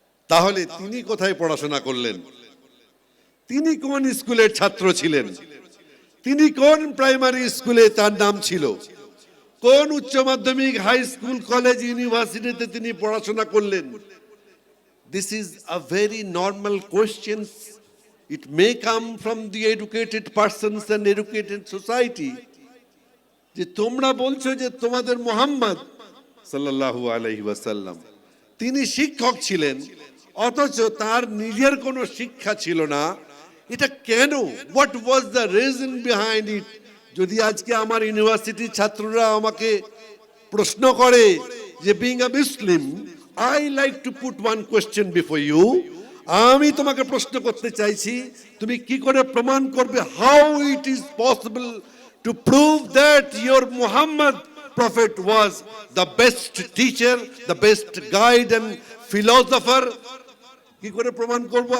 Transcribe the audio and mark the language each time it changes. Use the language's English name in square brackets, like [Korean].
[Bangla] তাহলে তিনি কোথায় পড়াশোনা করলেন? তিনি কোন স্কুলের ছাত্র ছিলেন? তিনি কোন প্রাইমারি স্কুলে তার নাম ছিল? কোন উচ্চ মাধ্যমিক, হাই স্কুল, কলেজ, ইউনিভার্সিটিতে তিনি পড়াশোনা করলেন? [English] This is a very normal question. It may come from the educated persons and educated society. [Bangla] যে তোমরা বলছো যে তোমাদের মুহাম্মদ সাল্লাল্লাহু আলাইহি ওয়াসাল্লাম তিনি শিক্ষক ছিলেন, অথচ তার নিজের কোনো শিক্ষা ছিল না। এটা কেন? [English] What was the reason behind it? [Bangla] যদি আজকে আমার ইউনিভার্সিটির ছাত্ররা আমাকে প্রশ্ন করে যে [English] being a Muslim, I like to put one question before you, [Bangla] আমি তোমাকে প্রশ্ন করতে চাইছি, তুমি কি করে প্রমাণ করবে, [English] How it is possible to prove that your Muhammad prophet was the best teacher, the best guide and philosopher? [Bangla] কি করে প্রমাণ করব?